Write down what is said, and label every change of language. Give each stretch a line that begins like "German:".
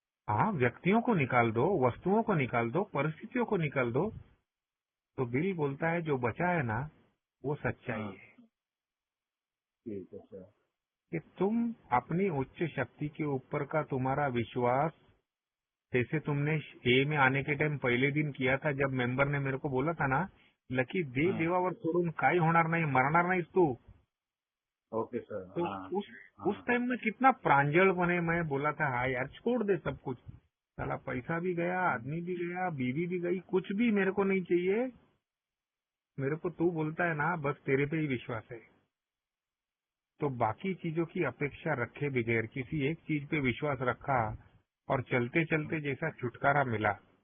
Hindi: हाँ, व्यक्तियों को निकाल दो, वस्तुओं को निकाल दो, परिस्थितियों को निकाल दो, तो बिल बोलता है जो बचा है ना, वो सच्चाई हाँ, है ठीक है सर। कि तुम अपनी उच्च शक्ति के ऊपर का तुम्हारा विश्वास, जैसे तुमने ए में आने के टाइम पहले दिन किया था, जब मेंबर ने मेरे को बोला था ना, लकी दे हाँ,
Marathi: देवावर सोडून काही होणार नाही, मरणार नाहीस तू,
English: Okay sir.
Hindi: तो हाँ, उस हाँ, टाइम में कितना प्रांजलपने मैं बोला था, हाँ यार छोड़ दे सब कुछ, साला पैसा भी गया, आदमी भी गया, बीवी भी गई, कुछ भी मेरे को नहीं चाहिए, मेरे को तू बोलता है ना बस तेरे पे ही विश्वास है। तो बाकी चीजों की अपेक्षा रखे बगैर किसी एक चीज पे विश्वास रखा, और चलते चलते जैसा छुटकारा मिला।